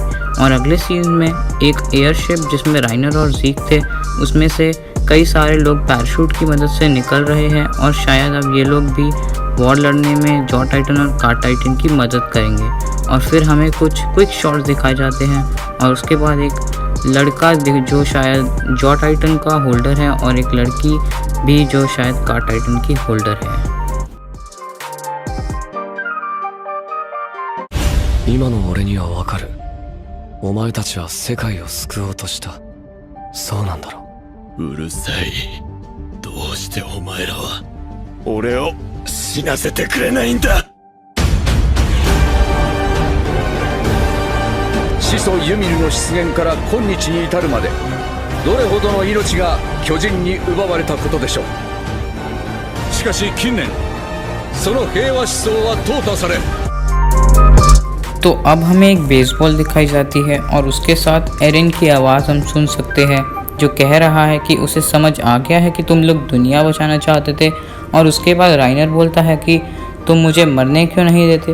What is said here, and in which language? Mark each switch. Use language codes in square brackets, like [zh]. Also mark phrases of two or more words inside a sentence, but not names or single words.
[hi] और अगले सीन में एक एयरशिप जिसमें राइनर और ज़ीक थे, उसमें से कई सारे लोग पैराशूट की मदद से निकल रहे हैं और शायद अब ये लोग भी वॉर लड़ने में जॉ टाइटन और कार्ड टाइटन की मदद करेंगे। और फिर हमें कुछ [en] quick shots [hi] दिखाए जाते हैं और उसके बाद एक लड़का जो शायद जॉ टाइटन का होल्डर है और एक लड़की भी जो शायद कार्ड टाइटन की होल्डर है। [ja] 今の俺にはわかる。お前たちは世界を救おうとした。そうなんだろう。うるさい。どうしてお前らは俺を死なせてくれないんだ。始祖ユミルの出現から今日に至るまでどれほどの命が巨人に奪われたことでしょう。しかし近年その平和思想は淘汰され。 [hi] तो अब हमें एक बेसबॉल दिखाई जाती है और उसके साथ एरिन की आवाज़ हम सुन सकते हैं जो कह रहा है कि उसे समझ आ गया है कि तुम लोग दुनिया बचाना चाहते थे। और उसके बाद राइनर बोलता है कि तुम मुझे मरने क्यों नहीं देते।